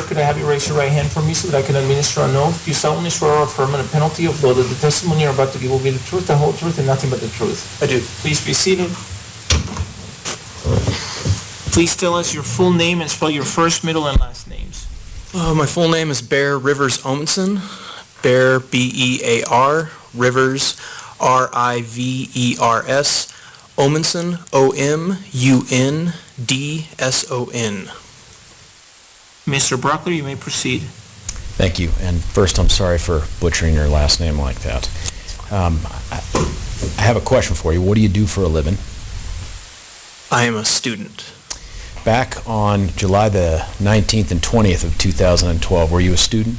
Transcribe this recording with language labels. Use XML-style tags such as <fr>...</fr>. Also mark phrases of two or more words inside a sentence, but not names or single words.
<en>Could I have you raise your right hand for me so that I can administer an oath? Do you solemnly swear or affirm on a penalty of law that the testimony you're about to give will be the truth, the whole truth, and nothing but the truth? I do. Please be seated. Please tell us your full name and spell your first, middle, and last names. My full name is Bear Rivers Omundson. Bear, B-E-A-R, Rivers, R-I-V-E-R-S, Omundson, O-M-U-N-D-S-O-N. Mr. Brockler, you may proceed. Thank you. And first, I'm sorry for butchering your last name like that. I have a question for you. What do you do for a living? I am a student. Back on July the 19th and 20th of 2012, were you a student?</en>